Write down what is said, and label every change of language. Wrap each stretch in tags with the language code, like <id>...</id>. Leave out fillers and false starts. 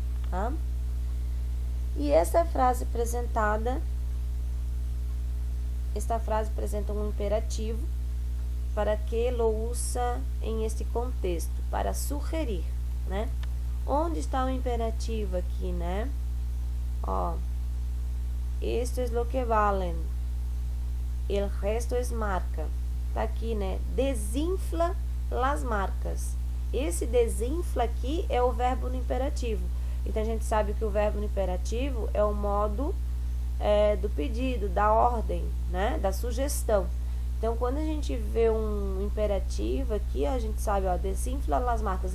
<pt>Tá? E esta frase apresentada, esta frase apresenta um imperativo para que lo usa em este contexto, para sugerir, né? Onde está o imperativo aqui, né?</pt> <es>Ó, esto es lo que valen, el resto es marca.</es> <pt>Tá aqui, né?</pt> <es>Desinfla las marcas.</es> <pt>Esse desinfla aqui é o verbo no imperativo. Então, a gente sabe que o verbo no imperativo é o modo do pedido, da ordem, né? Da sugestão. Então, quando a gente vê um imperativo aqui, a gente sabe, ó,</pt> <es>desinfla las marcas.</es>